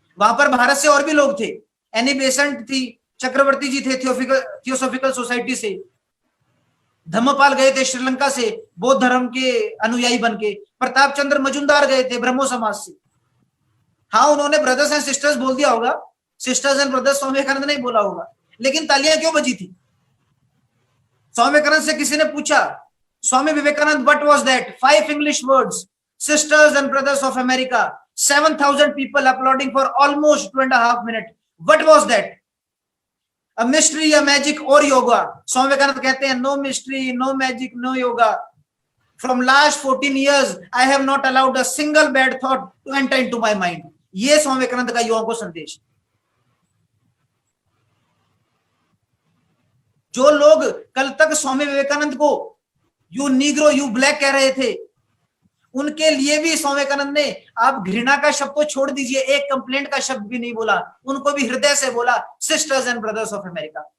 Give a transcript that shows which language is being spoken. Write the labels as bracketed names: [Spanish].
[Hindi] वहां पर भारत से और भी लोग थे। एनी बेसेंट थी, चक्रवर्ती जी थे थियोसॉफिकल सोसाइटी से, धम्मपाल गए थे श्रीलंका से बौद्ध धर्म के अनुयायी बनके, प्रताप चंद्र मजुमदार गए थे ब्रह्मो समाज से। हाँ, उन्होंने [English] brothers and sisters [Hindi] बोल दिया होगा, [English] sisters and brothers [Hindi] Swami Vivekananda नहीं बोला होगा। लेकिन तालियां क्यों बजी थी? स्वामी विवेकानंद से किसी ने पूछा, Swami Vivekananda, [English] What was that? 5 English words, sisters and brothers of America, 7,000 people applauding for almost 2.5 minutes. What was that? A mystery, a magic or yoga? [Hindi] Swami Vivekananda कहते हैं, [English] no mystery, no magic, no yoga. From last 14 years, I have not allowed a single bad thought to enter into my mind. [Hindi] ये स्वामी विवेकानंद का युवाओं को संदेश। जो लोग कल तक स्वामी विवेकानंद को [English] you negro, you black [Hindi] कह रहे थे, उनके लिए भी स्वामी विवेकानंद ने, आप घृणा का शब्द तो छोड़ दीजिए, एक कंप्लेंट का शब्द भी नहीं बोला, उनको भी हृदय से बोला, [English] Sisters and brothers of America.